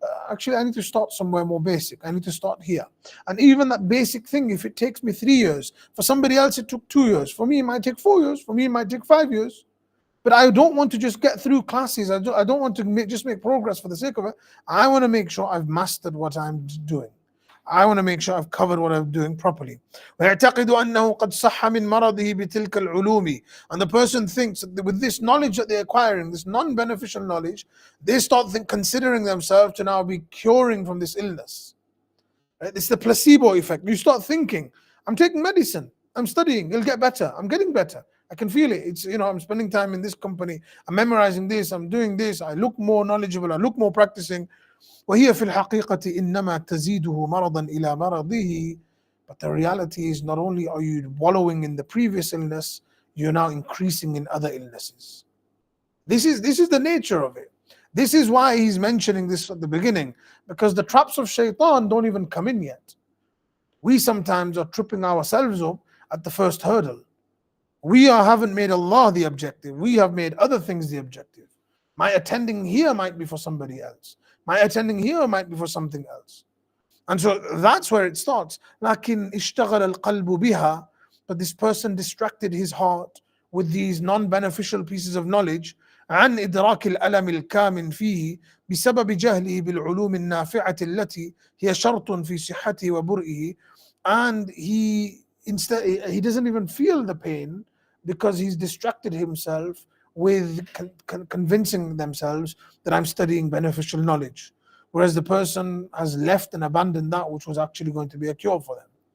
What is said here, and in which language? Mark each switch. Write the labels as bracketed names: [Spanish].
[English] Actually, I need to start somewhere more basic. I need to start here. And even that basic thing, if it takes me 3 years, for somebody else it took 2 years. For me, it might take 4 years. For me, it might take 5 years. But I don't want to just get through classes. I don't want to just make progress for the sake of it. I want to make sure I've mastered what I'm doing. I want to make sure I've covered what I'm doing properly. [Arabic] ويعتقد أنه قد صح من مرضه بتلك العلوم. [English] And the person thinks that with this knowledge that they're acquiring, this non-beneficial knowledge, they start considering themselves to now be curing from this illness. Right? It's the placebo effect. You start thinking, I'm taking medicine, I'm studying, it'll get better, I'm getting better. I can feel it. It's, I'm spending time in this company, I'm memorizing this, I'm doing this, I look more knowledgeable, I look more practicing. [Arabic] وهي في الحقيقة إنما تزيده مرضا إلى مرضه. [English] But the reality is, not only are you wallowing in the previous illness, you're now increasing in other illnesses. This is the nature of it. This is why he's mentioning this at the beginning, because the traps of shaitan don't even come in yet. We sometimes are tripping ourselves up at the first hurdle. Haven't made Allah the objective. We have made other things the objective. My attending here might be for somebody else. My attending here might be for something else. And so that's where it starts. [Arabic] لكن اشتغل القلب بها. [English] But this person distracted his heart with these non-beneficial pieces of knowledge [Arabic] عن إدراك الألم الكامن فيه بسبب جهله بالعلوم النافعة التي هي شرط في صحته وبرئه. [English] And he doesn't even feel the pain because he's distracted himself with convincing themselves that I'm studying beneficial knowledge, whereas the person has left and abandoned that which was actually going to be a cure for them.